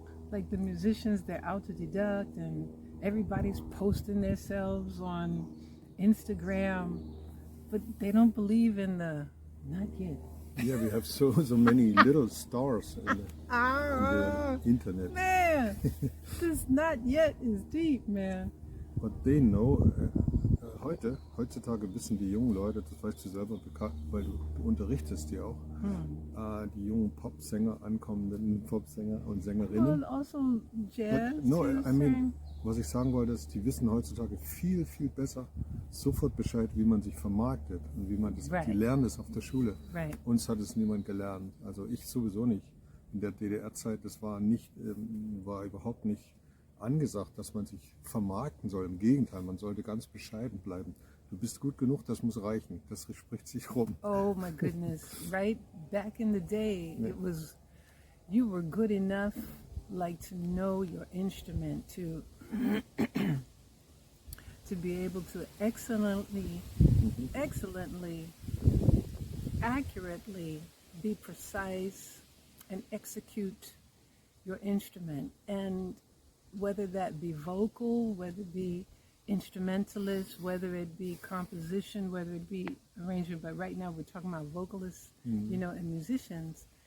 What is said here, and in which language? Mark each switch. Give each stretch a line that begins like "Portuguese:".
English: Like the musicians, they're autodidact and everybody's posting themselves on Instagram, but they don't believe in the not yet. Yeah, we have so many little stars in the internet. Man, this not yet is deep, man. But they know
German: heutzutage wissen die jungen Leute, das weißt du selber, weil du unterrichtest die auch, die jungen Popsänger, ankommenden Popsänger und Sängerinnen.
English: Well, also jazz. No, you're I mean, saying?
German: was ich sagen wollte, ist, die wissen heutzutage viel, viel besser sofort Bescheid, wie man sich vermarktet und wie man das,
English: Right.
German: die lernen das auf der Schule.
English: Right.
German: Uns hat es niemand gelernt. Also ich sowieso nicht. In der DDR-Zeit, das war war überhaupt nicht angesagt, dass man sich vermarkten soll. Im Gegenteil, man sollte ganz bescheiden bleiben. Du bist gut genug, das muss reichen. Das spricht sich rum.
English: Oh my goodness! Right back in the day, Yeah. it was you were good enough, like to know your instrument, to to be able to excellently, accurately be precise and execute your instrument, and whether that be vocal, whether it be instrumentalist, whether it be composition, whether it be arrangement, but right now we're talking about vocalists, and musicians.